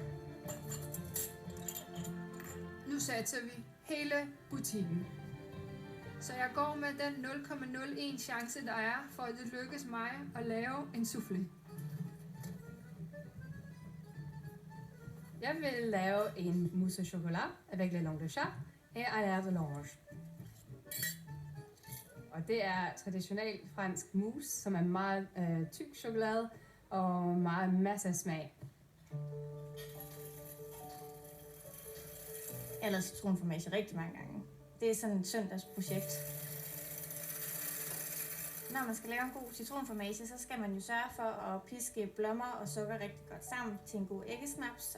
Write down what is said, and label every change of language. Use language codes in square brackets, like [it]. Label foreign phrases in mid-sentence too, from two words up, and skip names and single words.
[da] Nu satser vi hele butikken. Så jeg går med den 0,01 chance, der er, for at det lykkes mig at lave en soufflé. Jeg vil lave en [fr] mousse au chocolat avec le langue de chat et à l'air de l'orange. [da] Og det er traditionel fransk mousse, som er meget tyk chokolade og meget masser af smag. Jeg har lavet citronformage rigtig mange gange. Det er sådan et søndagsprojekt. Når man skal lave en god citronformage, så skal man jo sørge for at piske blommer og sukker rigtig godt sammen til en god æggesnaps.